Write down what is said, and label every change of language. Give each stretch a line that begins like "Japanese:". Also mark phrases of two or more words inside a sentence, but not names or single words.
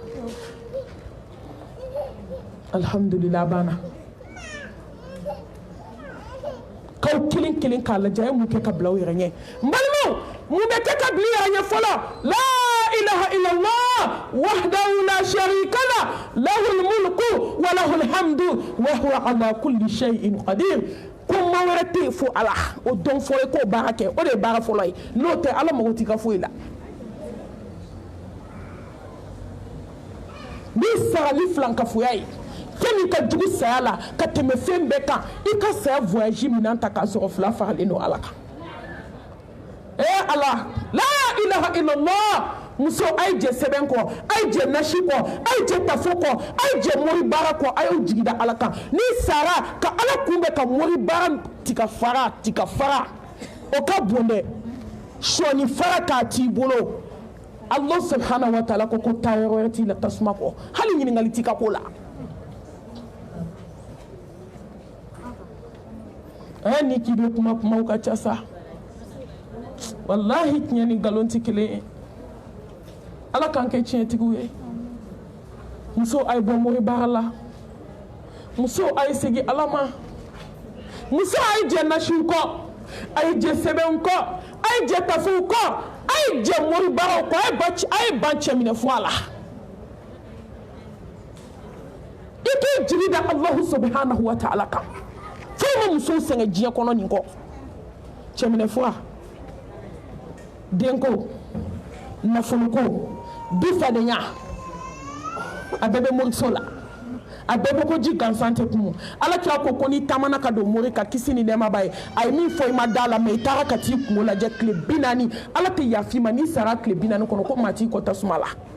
Bambara: alhamdulillah banna kaw kelen kelen k'a lajɛ a ye mun kɛ ka bila u yɛrɛ ɲɛ n balimaw mun bɛ kɛ ka bila i yɛrɛ ɲɛ fɔlɔ
Arabic: لا إله إلا الله وحده لا شريك له له الملك وله الحمد وهو على كل شيء قدير
Bambara: ko maa wɛrɛ tɛ yen fo ala o dɔn fɔlɔ ye k'o baara kɛ o de ye baara fɔlɔ ye n'o tɛ ala mago t'i ka foyi la n'i sara ni filankafoya ye fɛn min ka jugu saya la ka tɛmɛ fɛn bɛɛ kan i ka saya voyage minɛn ta k'a sɔrɔ fila faralen don ala kan ala
Arabic: لا إله إلا الله
Bambara: muso a ye jɛ sɛbɛn kɔ a ye jɛ nasi kɔ a ye jɛ tafo kɔ a ye jɛ mori baara kɔ a y'o jigi da ala kan n'i sara ka ala kunbɛ ka mori baara tika fara o ka bon dɛ sɔni fara k'a t'i bolo
Arabic: الله سبحانه وتعالى
Bambara: ko taa yɔrɔ wɛrɛ t'i la tasuma kɔ hali ɲininkali t'i ka ko la ni k'i bɛ kumaw ka ca sa wallahi tiɲɛ ni nkalon tɛ kelen ye ala k'an kɛ tiɲɛtigiw ye muso a ye bɔ mori baara la muso a ye segin ala ma muso a ye jɛ nasiw kɔ a ye jɛ sɛbɛnw kɔ a ye jɛ tafow kɔ a ye jɛ mori baaraw kɔ a ye ban cɛminɛ fɔ a la i k'i jigi da
Arabic: الله سبحانه وتعالى
Bambara: kan fɛn ma musow sɛgɛn diɲɛ kɔnɔ nin kɔ cɛminɛ fɔ denko nafoloko dufadenya a bɛɛ bɛ moriso la a bɛɛ bɛ ko ji gansan tɛ kun ala kira ko ni taamana ka don mori ka kisi ni nɛɛma b'a ye a ye min fɔ i ma da la mɛ i taara ka t'i kungo lajɛ tile 40 ala tɛ yafa i ma n'i sara tile 40 kɔnɔ ko maa t'i kɔ tasuma la